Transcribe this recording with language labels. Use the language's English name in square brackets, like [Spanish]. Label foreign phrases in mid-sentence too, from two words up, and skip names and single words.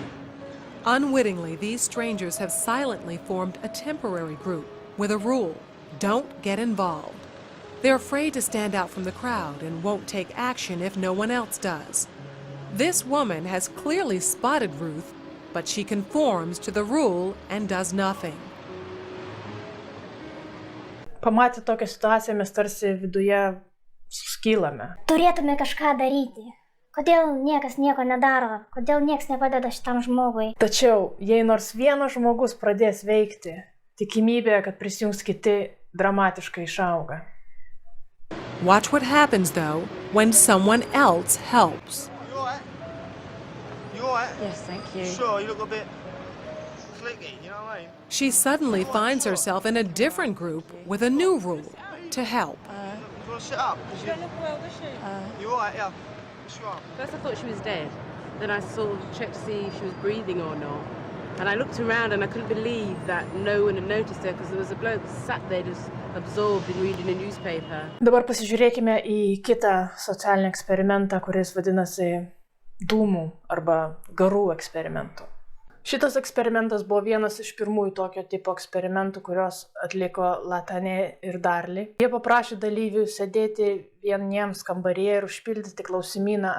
[English] Unwittingly, these strangers have silently formed a temporary group with a rule: don't get involved. They're afraid to stand out from the crowd and won't take action if no one else does. This woman has clearly spotted Ruth, but she conforms to the rule and does nothing. [Lithuanian] Pamatę tokią situaciją, mes tarsi viduje suskylame. Turėtume kažką daryti. Kodėl niekas nieko nedaro? Kodėl niekas nepadeda šitam žmogui? Tačiau, jei nors vienas žmogus pradės veikti, tikimybė, kad prisijungs kiti, dramatiškai išauga. [English] Watch what happens, though, when someone else helps. You alright? You alright? Yes, thank you. Sure, you look a bit clicky, you know what I mean? She suddenly finds herself in a different group with a new rule: to help. You want to sit up? You alright, yeah. Yes, you are. First I thought she was dead. Then I sort of checked to see if she was breathing or not. And I looked around and I couldn't believe that no one had noticed her because there was a bloke sat there just absorbed in reading a newspaper. [Lithuanian] Dabar pasižiūrėkime į kitą socialinį eksperimentą, kuris vadinasi dūmų arba garų eksperimentu. Šitas eksperimentas buvo vienas iš pirmųjų tokio tipo eksperimentų, kurios atliko Latanė ir Darly. Jie paprašė dalyvių sėdėti vieniems kambaryje ir užpildyti klausimyną.